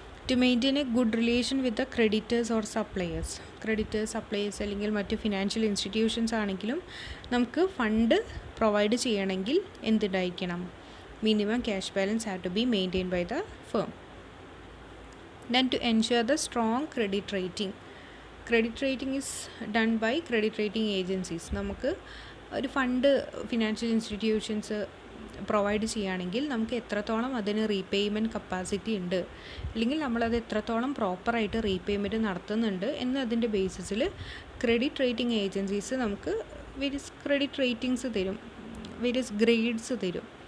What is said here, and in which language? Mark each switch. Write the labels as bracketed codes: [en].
[en] To maintain a good relation with the creditors or suppliers. [ml] Creditors, suppliers അല്ലെങ്കിൽ മറ്റ് financial institutions ആണെങ്കിലും നമുക്ക് fund provide ചെയ്യണമെങ്കിൽ എന്തുണ്ടായിരിക്കണം, [en] Minimum cash balance have to be maintain by the firm. Then to ensure the strong credit rating. Credit rating is done by credit rating agencies. [ml] നമുക്ക് ഒരു fund financial institutions provide ചെയ്യുകയാണെങ്കിൽ നമുക്ക് എത്രത്തോളം അതിന് repayment capacity ഉണ്ട്, അല്ലെങ്കിൽ നമ്മളത് എത്രത്തോളം പ്രോപ്പറായിട്ട് റീപേയ്മെൻറ്റ് നടത്തുന്നുണ്ട് എന്നതിൻ്റെ ബേസിസിൽ ക്രെഡിറ്റ് റേറ്റിംഗ് ഏജൻസീസ് നമുക്ക് വേരിയസ് ക്രെഡിറ്റ് റേറ്റിംഗ്സ് തരും, വേരിയസ് ഗ്രേഡ്സ് തരും.